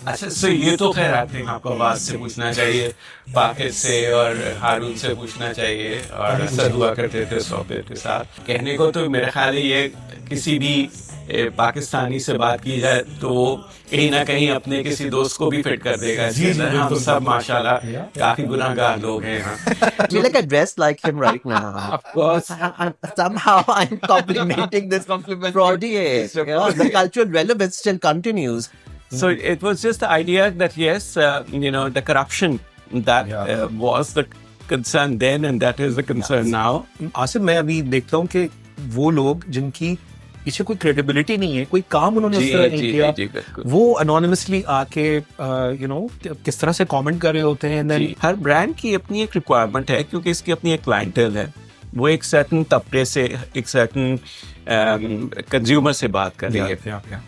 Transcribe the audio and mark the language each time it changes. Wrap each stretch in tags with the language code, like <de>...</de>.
<hi>अच्छा, so ये तो खैर आते हैं आपको आवाज से पूछना चाहिए, पाकिद से और हारून से पूछना चाहिए, और असद हुआ करते थे सोफे के साथ। कहने को तो मेरे ख्याल है ये किसी भी पाकिस्तानी से बात की जाए तो कहीं ना कहीं अपने किसी दोस्त को भी फिट कर देगा। हम सब माशाल्लाह काफी गुनाहगार लोग हैं यहाँ।</hi> <en>You like I dress like him right now. Of course. Somehow I'm complimenting this compliment. Fraudy, yeah, the cultural relevance still continues. So it was just the idea that yes, the corruption that was the concern then and that is the concern now.</en> <hi>Asif, मैं अभी देखता हूँ कि वो लोग जिनकी पीछे कोई क्रेडिबिलिटी नहीं है, कोई काम उन्होंने उस तरह नहीं किया, वो अनोनिमसली आके किस तरह से कमेंट कर रहे होते हैं। हर ब्रांड की अपनी एक रिक्वायरमेंट है क्योंकि इसकी अपनी एक क्लाइंटेल है, वो एक सर्टन तबके से एक सर्टन कंज्यूमर से बात कर रही है।</hi>